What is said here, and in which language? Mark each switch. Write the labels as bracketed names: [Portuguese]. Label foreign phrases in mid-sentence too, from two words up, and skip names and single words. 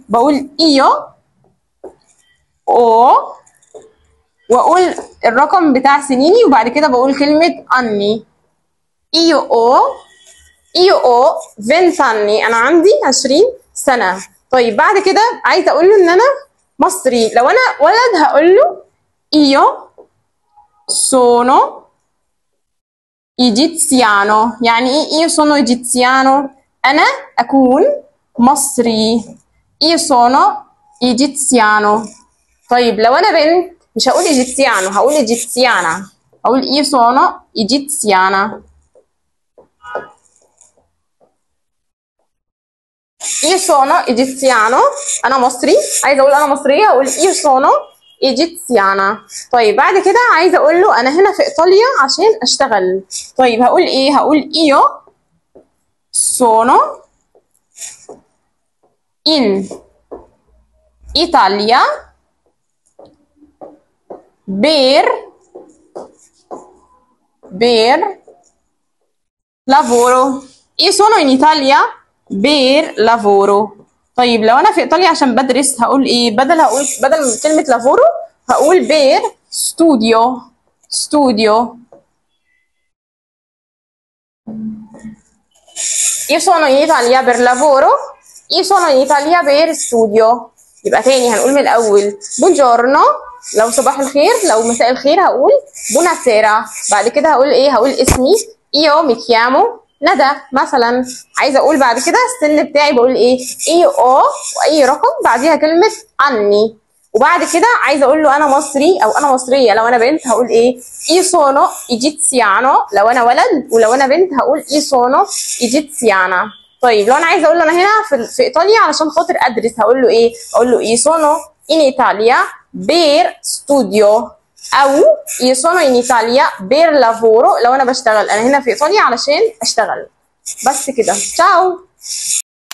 [Arabic] بقول [Italian] io ho, [Arabic] واقول الرقم بتاع سنيني، وبعد كده بقول كلمه اني. [Italian] io ho, io ho 20 anni, [Arabic] انا عندي 20 سنه. طيب بعد كده عايزه اقول له ان انا مصري. لو انا ولد هقول له [Italian] io sono egiziano. [Arabic] يعني ايه [Italian] io sono egiziano؟ [Arabic] انا اكون مصري. [Italian] io sono egiziano. [Arabic] طيب لو انا بنت مش هقول egiziano، هقول egiziana. هقول [Italian] io sono egiziana. io sono egiziano. [Arabic] انا مصري. عايزه اقول انا مصريه هقول [Italian] io sono egiziana. [Arabic] طيب بعد كده عايزه اقول له انا هنا في ايطاليا عشان اشتغل. طيب هقول ايه؟ هقول [Italian] io sono in Italia per lavoro. io sono in Italia per lavoro. [Arabic] طيب لو انا في ايطاليا عشان بدرس هقول ايه؟ بدل كلمه لافورو هقول [Italian] per studio. [Arabic] ستوديو. [Italian] io sono in Italia per lavoro. io sono in Italia per studio. [Arabic] يبقى تاني هنقول من الاول بونجورنو لو صباح الخير، لو مساء الخير هقول بوناسيرا. بعد كده هقول ايه؟ هقول اسمي [Italian] io mi chiamo [Arabic] ندى مثلا. عايزه اقول بعد كده السن بتاعي بقول ايه؟ [Italian] io ho [Arabic] واي رقم بعديها كلمه اني. وبعد كده عايزه اقول له انا مصري او انا مصريه. لو انا بنت هقول ايه؟ [Italian] io sono egiziano [Arabic] لو انا ولد، ولو انا بنت هقول [Italian] io sono egiziana. [Arabic] طيب لو انا عايزه اقول له انا هنا في ايطاليا علشان خاطر ادرس هقول له ايه؟ اقول له [Italian] io sono in Italia per studio, او io sono in Italia per lavoro [Arabic] لو انا بشتغل. انا هنا في ايطاليا علشان اشتغل. بس كده. تشاو.